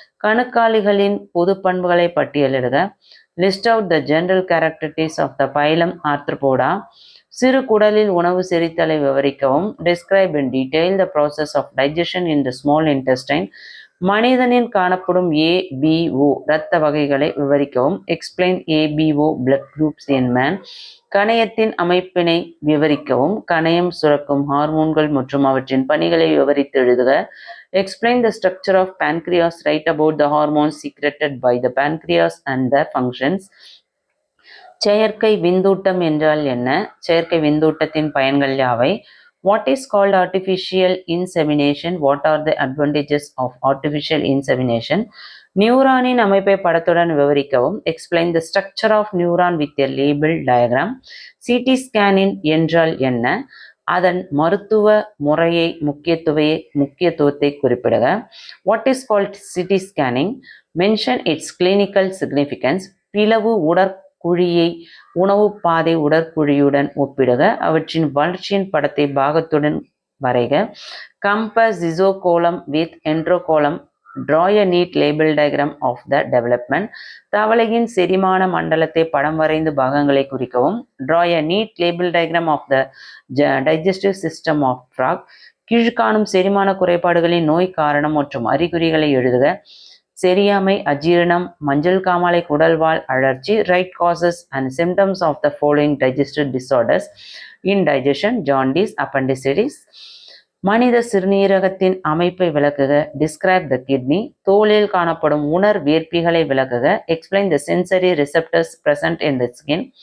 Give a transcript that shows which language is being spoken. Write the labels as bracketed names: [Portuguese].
[Tamil] கணுக்காலிகளின் பொது பண்புகளை பட்டியலிடுக. [English] List out the general characteristics of the phylum Arthropoda. [Tamil] சிறு குடலில் உணவு செரித்தலை விவரிக்கவும். [English] Describe in detail the process of digestion in the small intestine. [Tamil] மனிதனில் காணப்படும் ABO இரத்த வகைகளை விவரிக்கவும். [English] Explain ABO blood groups in man. [Tamil] கணையத்தின் அமைப்பினை விவரிக்கவும். கணையம் சுரக்கும் ஹார்மோன்கள் மற்றும் அவற்றின் பணிகளை விவரித்து எழுதுக. [English] Explain the structure of pancreas. Write about the hormones secreted by the pancreas and their functions. [Tamil] செயற்கை விந்தூட்டம் என்றால் என்ன? செயற்கை விந்தூட்டத்தின் பயன்கள் யாவை? [English] What is called artificial insemination? What are the advantages of artificial insemination? [Tamil] நியூரானின் அமைப்பை படத்துடன் விவரிக்கவும். [English] Explain the structure of neuron with a label diagram. [Tamil] CT scanning என்றால் என்ன? அதன் மருத்துவ முறையை முக்கியத்துவத்தை குறிப்பிடுக. [English] What is called CT scanning? Mention its clinical significance. [Tamil] பிளவு உடற்குழியை உணவு பாதை உடற்குழியுடன் ஒப்பிடுக. அவற்றின் வளர்ச்சியின் படத்தை பாகத்துடன் வரைக. [English] Compare zygocolum with enterocolum. Draw a neat label diagram of the development. [Tamil] தவளையின் செரிமான மண்டலத்தை படம் வரைந்து பாகங்களை குறிக்கவும். [English] Draw a neat label diagram of the digestive system of frog. [Tamil] கீழ்காணும் செரிமான குறைபாடுகளின் நோய் காரணம் மற்றும் அறிகுறிகளை எழுதுக. செரியாமை, அஜீரணம், மஞ்சள் காமாலை, குடல்வால் அழற்சி. [English] Write causes and symptoms of the following digestive disorders: indigestion, jaundice, appendicitis. [Tamil] மனித சிறுநீரகத்தின் அமைப்பை விளக்குக. [English] Describe the kidney. [Tamil] தோலில் காணப்படும் உணர்வேற்பிகளை விளக்குக. [English] Explain the sensory receptors present in the skin.